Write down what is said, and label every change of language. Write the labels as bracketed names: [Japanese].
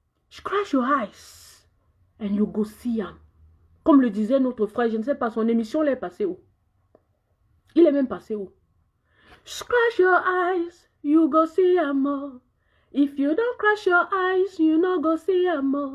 [English] Scratch your eyes and you go see him. [French] Comme le disait notre frère, je ne sais pas, son émission l'est passée où? Il est même passé où? [English] Scratch your eyes, you go see him. If you don't crash your eyes, you no go see him.